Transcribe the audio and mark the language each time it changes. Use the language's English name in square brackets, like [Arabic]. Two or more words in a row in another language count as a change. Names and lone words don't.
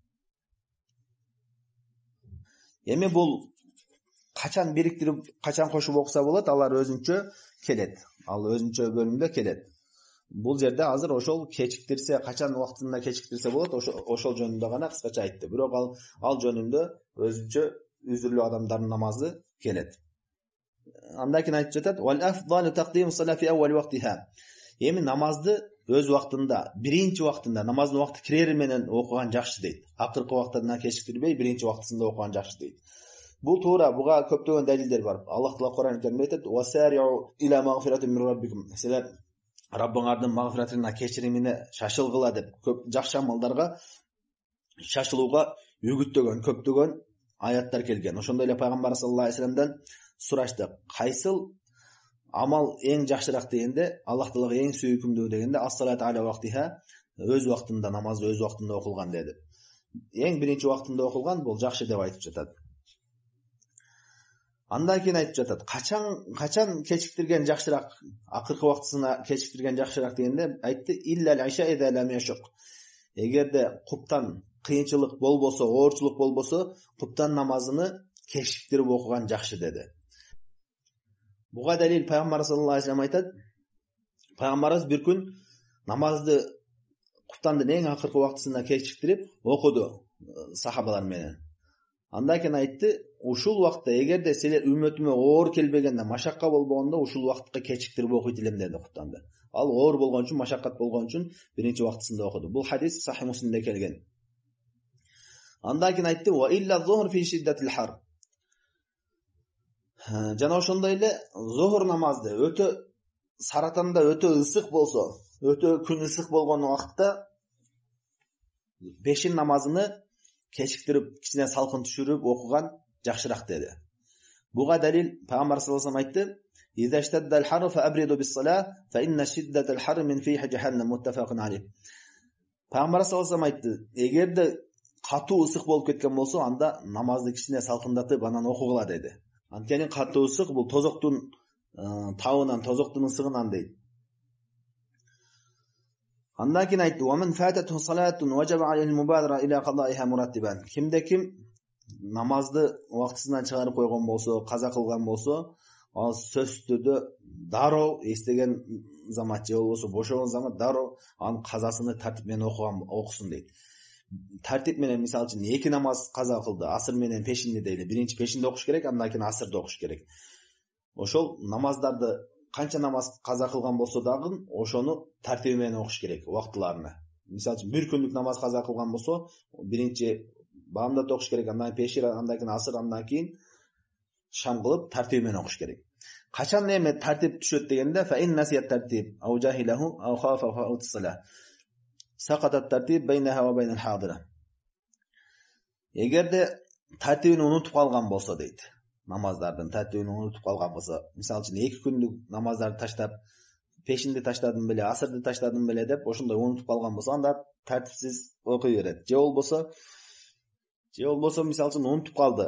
[Kyrgyz] Эми бул качан бириктирип, качан кошуп окуса болот, алар өзүнчө келет. Ал өзүнчө бөлүмдө келет. Бул жерде азыр ошол кечиктирсе, качан убактында кечиктирсе болот, ошол жөнүндө гана кыскача айтты. Бирок ал жөнүндө өзүнчө үзүрлүү адамдардын намазы келет. Андан кийин айтып жатат: [Arabic] "والأفضل تقديم الصلاة في أول وقتها." [Kyrgyz] Эми намазды өз убактында, биринчи убактында, намаздын убакты кирери менен окуган жакшы дейт. Акыркы убактына кечиктирбей, биринчи убактысында окуган жакшы дейт. Бул туура, буга көптөгөн далилдер бар. Аллах Таала Кур'ан Каримде айтат: [Arabic] "وسارعوا إلى مغفرة من ربكم." [Kyrgyz] Силер Раббыңардын магфиратына, кечиримине шашылгыла деп көп жакшы амалдарга шашылууга үгүттөгөн көптөгөн аяттар келген. Ошондой эле пайгамбар [Arabic] صلى الله عليه وسلم [Kyrgyz] сурашты: "Кайсыл амал эң жакшыраак?" дегенде, Аллах Таалага эң сүйүкүмдүү дегенде, [Arabic] "الصلاة على وقتها", [Kyrgyz] өз убактында намаз өз убактында окулган деди. Эң биринчи убактында окулган бул жакшы деп айтып жатат. Андан кийин айтып жатат: "Качан кечиктирген жакшыраак, акыркы убактысына кечиктирген жакшыраак?" дегенде айтты: [Arabic] "إلا العشاء إذا لم يشق." [Kyrgyz] Эгерде куптан кыйынчылык болбосо, оорчулук болбосо, куптан намазыны кечиктирип окуган жакшы деди. Буга далил пайгамбар [Arabic] صلى الله عليه وسلم [Kyrgyz] айтат: пайгамбарыбыз бир күн намазды куптандын эң акыркы убактысына кечиктирип окуду сахабалар менен. Андан кийин айтты: "Ушул убакытта эгерде силер үммөтүмө оор келбегенде, машакка болбогондо, ушул убакытка кечиктирип окуйт элем" деди куптанды. Ал оор болгон үчүн, машаккат болгон үчүн биринчи убактысында окуду. Бул хадис Сахих Муслимде келген. Андан кийин айтты: [Arabic] "وإلا الظهر في شدة الحر." [Kyrgyz] Жана ошондой эле зухр намазды өтө саратанда өтө ысык болсо, өтө күн ысык болгон убакытта пешин намазыны кечиктирип, кичине салкын түшүрүп окуган жакшыраак деди. Буга далил пайгамбар [Arabic] صلى الله عليه وسلم айтты: "إذا اشتد الحر فأبردوا بالصلاة فإن شدة الحر من فيح جهنم متفق عليه." [Kyrgyz] Пайгамбар [Arabic] صلى الله عليه وسلم [Kyrgyz] айтты: "Эгерде катуу ысык болуп кеткен болсо, анда намазды кичине салкындатып анан окугула" деди. Анткени катуу ысык бул тозоктун табынан тозоктун ысыгынан дейт. Андан кийин айтты: [Arabic] "ومن فاتته صلاة وجبت عليه المبادرة إلى قضائها مرتبا." [Kyrgyz] Кимде-ким намазды убактысынан чыгарып койгон болсо, каза кылган болсо, ал сөзсүз түрдө дароо эстеген замат же болбосо бошогон замат дароо анын казасыны тартип менен окусун дейт. Тартип менен мисалы үчүн 2 намаз каза кылды, асыр менен пешинди дейли. Биринчи пешинди окуш керек, андан кийин асырды окуш керек. Ошол намаздарды канча намаз каза кылган болсо дагы ошону тартиби менен окуш керек убактыларына. Мисалы үчүн 1 күндүк намаз каза кылган болсо, биринчи баамдат окуш керек, андан кийин пешир, андан кийин асыр, андан кийин шам кылып тартиби менен окуш керек. Качан эми тартип түшөт дегенде, [Arabic] فإن نسي الترتيب أو جهله أو خاف فوت الصلاة. سقط الترتيب بينها وبين الحاضرة. [Kyrgyz] Эгерде тартибин унутуп калган болсо дейт. Намаздардын тартибин унутуп калган болсо, мисалы үчүн 2 күндүк намаздарды таштап, пешинди таштадым беле, асырды таштадым беле деп ошондой унутуп калган болсо, анда тартипсиз окуй берет. Же болбосо мисалы үчүн унутуп калды.